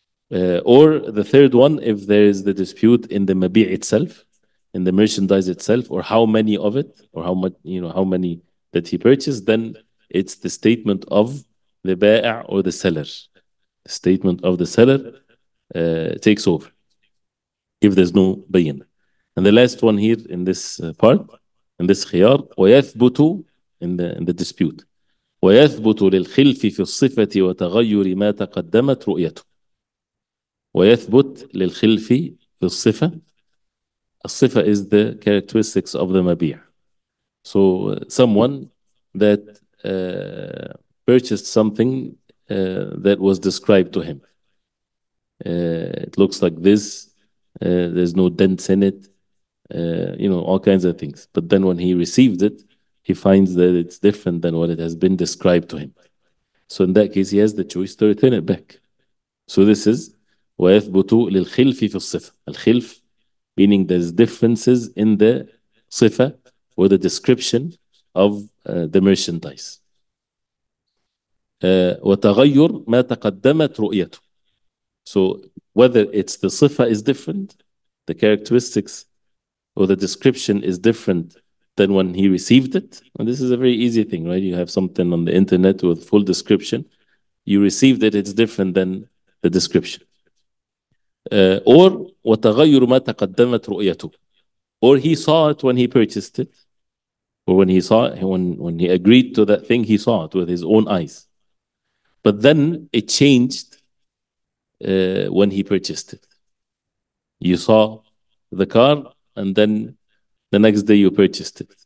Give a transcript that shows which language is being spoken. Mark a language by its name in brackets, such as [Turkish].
[English] Or the third one, if there is the dispute in the mabi' itself, in the merchandise itself, or how many of it, or how much, how many that he purchased, then it's the statement of the ba'a or the seller. The statement of the seller takes over if there's no bayin. And the last one here in this part, in this khiyar, [Arabic] ويثبت [English] in the dispute. [Arabic] ويثبت للخلف في الصفة وتغير ما تقدمت رؤيته. ويثبت للخلف في الصفة. [English] الصفة is the characteristics of the mabi'. So someone that purchased something that was described to him. It looks like this. There's no dents in it. All kinds of things. But then when he received it, he finds that it's different than what it has been described to him. So in that case, he has the choice to return it back. So this is [Arabic] ويثبت للخلف في الصفة. [English] الخلف meaning there's differences in the صفة or the description of the merchandise. [Arabic] وتغير ما تقدمت رؤيته. [English] So whether it's the صفة is different, the characteristics or the description is different than when he received it. And this is a very easy thing, right? You have something on the internet with full description. You received it, it's different than the description. [Arabic] Or وتغير ما تقدمت رؤيته. [English] Or he saw it when he purchased it. Or when he saw it, when he agreed to that thing, he saw it with his own eyes. But then it changed when he purchased it. You saw the car and then the next day you purchased it.